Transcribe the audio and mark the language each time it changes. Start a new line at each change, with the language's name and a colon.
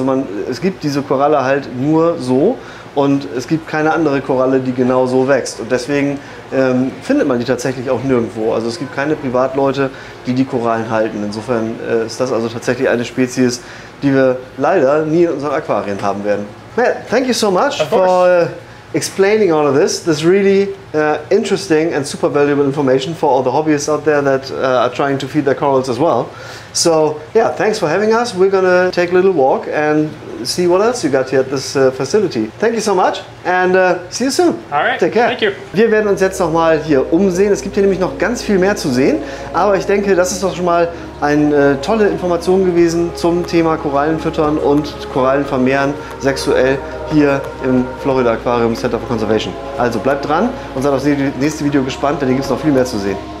German: Also es gibt diese Koralle halt nur so. Und es gibt keine andere Koralle, die genau so wächst. Und deswegen findet man die tatsächlich auch nirgendwo. Also es gibt keine Privatleute, die die Korallen halten. Insofern ist das also tatsächlich eine Spezies, die wir leider nie in unseren Aquarien haben werden.
English: Matt, thank you so much for explaining all of this. This is really interesting and super valuable information for all the hobbyists out there that are trying to feed their corals as well. So yeah, thanks for having us. We're gonna take a little walk and see what else you got here at this facility. Thank you so much and see you soon. All right, take care. thank you.
German: Wir werden uns jetzt noch mal hier umsehen. Es gibt hier nämlich noch ganz viel mehr zu sehen, aber ich denke, das ist doch schon mal eine tolle Information gewesen zum Thema Korallen füttern und Korallen vermehren sexuell hier im Florida Aquarium Center for Conservation. Also bleibt dran und seid auf das nächste Video gespannt, denn hier gibt es noch viel mehr zu sehen.